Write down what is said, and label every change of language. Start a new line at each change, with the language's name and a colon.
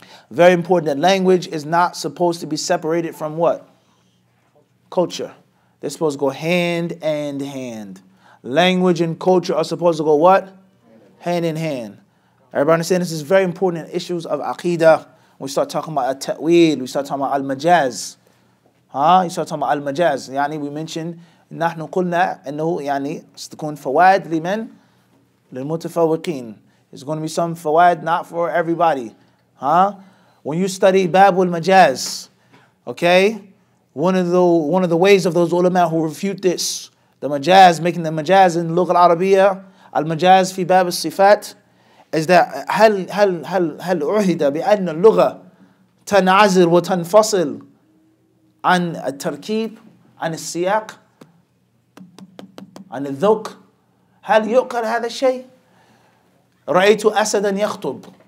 English: Very important that language is not supposed to be separated from what? Culture. They're supposed to go hand in hand. Language and culture are supposed to go what? Hand in hand. Everybody understand this is very important in issues of aqidah. We start talking about at-ta'wil, we start talking about al-majaz. You start talking about al-majaz.
Arabic: يعني
English: we mentioned
Arabic: نحن قلنا إنه يعني ستكون فوائد لمن؟ للمتفوقين.
English: There's going to be some fawaid not for everybody. When you study Babul Majaz, okay, one of the ways of those ulama who refute this, the majaz, making the majaz in Lugha al-Arabiyyah, al-majaz fi bab al-sifat, is that
Arabic: هل عهد بأن اللغة تنعزل وتنفصل عن التركيب عن السياق عن الذوق هل يعقل هذا الشيء؟ رأيت أسدا يخطب.